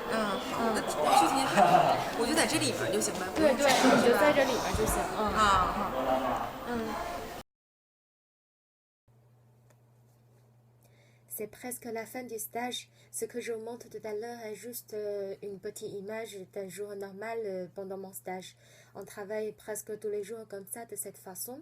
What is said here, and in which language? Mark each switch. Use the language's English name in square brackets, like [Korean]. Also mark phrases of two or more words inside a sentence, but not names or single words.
[Chinese] 好，那具体我就在这里面就行呗。对对，你就在这里面就行。好。 [French] C'est presque la fin du stage. Ce que je vous montre tout à l'heure est juste une petite image d'un jour normal pendant mon stage. On travaille presque tous les jours comme ça, de cette façon.